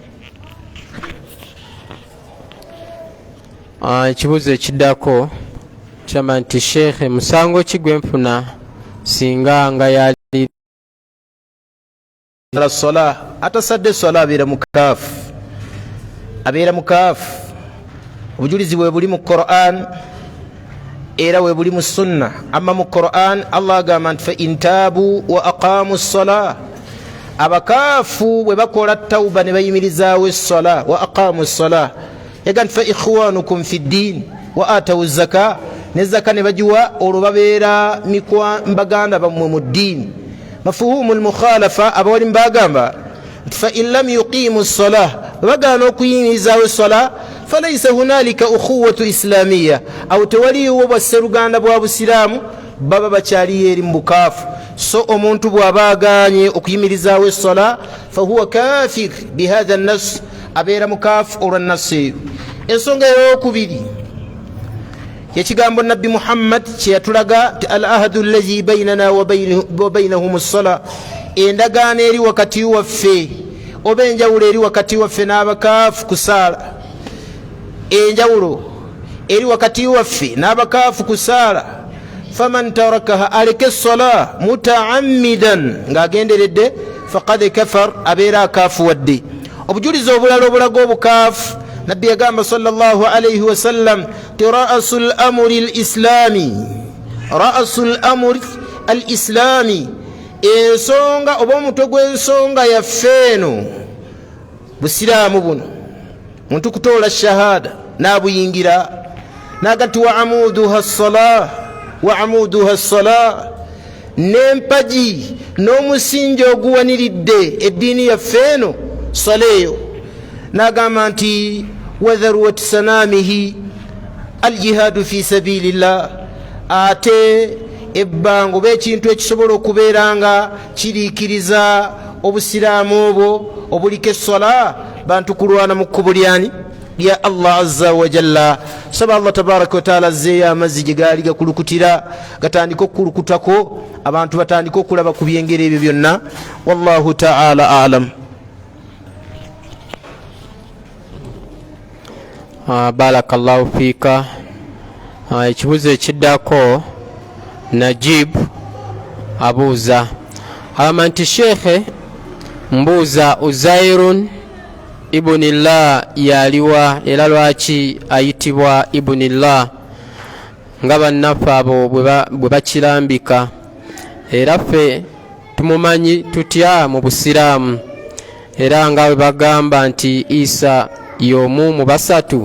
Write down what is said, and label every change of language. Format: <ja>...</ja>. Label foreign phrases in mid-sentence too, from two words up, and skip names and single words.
<lg>Ekibuuzo ekiddako kyama nti sheekhe, musango ki gwe nfuna singa nga yali ala sola atasadde sola abeera mukaafu, abeera mukaafu. Obujulizi bwe buli mu Qur'an era we buli mu sunna. Amma mu Qur'an Allah agamba nti</lg> <ar>فإن تابوا وأقاموا الصلاة,</ar> <lg>abakaafu bwe bakola tawuba ne bayimirizaawo essola,</lg> <ar>وأقاموا الصلاة</ar> <lg>yaga nti</lg> <ar>فإخوانكم في الدين وآتوا الزكاة,</ar> <lg>ne zaka ne bagiwa, olwo babeera baganda bammwe mu ddiini.</lg> <ar>مفهوم المخالفة,</ar> <lg>abawali mbagamba nti</lg> <ar>فإن لم يقيموا الصلاة,</ar> <lg>bagana okuyimirizaawo essola</lg> <ar>فليس هنالك أخوة إسلامية,</ar> <lg>awo tewaliwo bwasseruganda bwa busiraamu, baba bakyaliyo eri mu bukaafu. So omuntu bw'aba aganye okuyimirizaawo essola</lg> <ar>فهو كافر بهذا النص,</ar> <lg>abeera mukaafu olwa nnasu eyo. Ensonga eyokubiri yekigambo nabbi Muhammad kye yatulaga ti</lg> <ar>العهد الذي بيننا وبينهم الصلاة,</ar> <lg>endagaano eri wakati waffe oba enjawulo eri wakati waffe n'abakaafu kusaala, enjawulo eri wakati waffe n'abakaafu kusaala.</lg> <ar>فمن تركها,</ar> <lg>aleke essola mutaammidan ng'agenderedde,</lg> <ar>فقد كفر,</ar> <lg>abeera akaafu wadde. Obujulizi obulala obulaga obukaafu, nabbi yagamba</lg> <ar>صلى الله عليه وسلم</ar> <lg>ti</lg> <ar>رأس الأمر الإسلام رأس الأمر الإسلام,</ar> <lg>ensonga oba omutwe gw'ensonga yaffe eno busiraamu buno, muntu kutoola shahada n'abuyingira n'agati</lg> <ar>وعموده الصلاة وعموده الصلاة,</ar> <lg>n'empagi n'omusingi oguwaniridde eddiini yaffe eno sola eyo. N'agamba nti</lg> <ar>وذروة سنامه الجهاد في سبيل الله,</ar> <lg>ate ebbango oba ekintu ekisobola okubeera nga kiriikiriza obusiraamu obwo obuliko essola, bantu kulwana mu kkubo lyani lya Allah</lg> <ar>عز وجل.</ar> <lg>Saba Allah</lg> <ar>تبارك وتعالى</ar> <lg>azzeeyo amazzi gye gaali gakulukutira gatandika okukulukutako, abantu batandika okulaba ku byengeri ebyo byonna.</lg> <ar>والله تعالى أعلم. بارك الله فيك.</ar> <lg>Ekibuuzo ekiddako Najib abuuza agamba nti sheekhe, mbuuza</lg> <ar>عزير ابن الله</ar> <lg>yaliwa era lwaki ayitibwa ibunillah nga bannaffe abo bwe bakirambika, era ffe tumumanyi tutya mu busiraamu, era nga bwe bagamba nti Isa y'omu mu basatu.</lg>